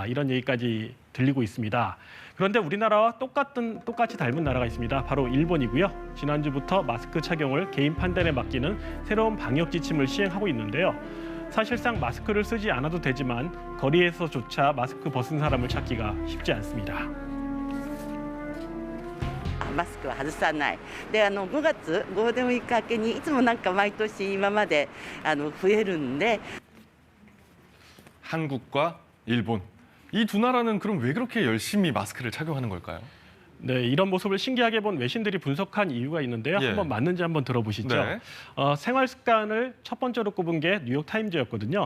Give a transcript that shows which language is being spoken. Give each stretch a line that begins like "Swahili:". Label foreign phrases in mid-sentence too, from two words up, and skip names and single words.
Korean: 이런 얘기까지 들리고 있습니다. 그런데 우리나라와 똑같이 닮은 나라가 있습니다. 바로 일본이고요. 지난주부터 마스크 착용을 개인 판단에 맡기는 새로운 방역 지침을 시행하고 있는데요. 사실상 마스크를 쓰지 않아도 되지만 거리에서조차 마스크 벗은 사람을 찾기가 쉽지 않습니다.
Japanese: マスクは外さない。で、5月ゴールデンウィーク明けにいつもなんか毎年今まで増えるんで。
Korean: 한국과 일본. 이 두 나라는 그럼 왜 그렇게 열심히 마스크를 착용하는 걸까요? 네, 이런 모습을 신기하게 본 외신들이 분석한 이유가 있는데요. 예. 한번 맞는지 한번 들어보시죠. 네. 생활 습관을 첫 번째로 꼽은 게 뉴욕타임즈였거든요.